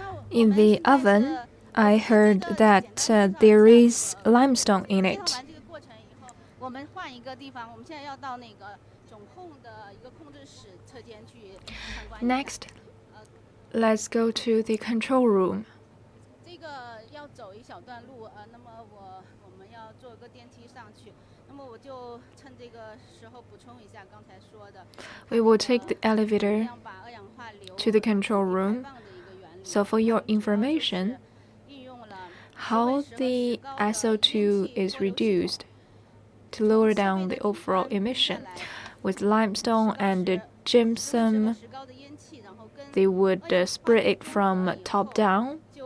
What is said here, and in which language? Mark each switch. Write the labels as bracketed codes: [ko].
[en] In the oven, I heard that there is limestone in it. [zh] 我们换一个地方，我们现在要到那个总控的一个控制室车间去参观。 [en] Next, let's go to the control room. [zh] 这个要走一小段路，那么我们要坐个电梯上去。那么我就趁这个时候补充一下刚才说的。 [en] We will take the elevator to the control room. So for your information, how the SO2 is reduced to lower down the overall emission. With limestone and gypsum, they would spray it from top down.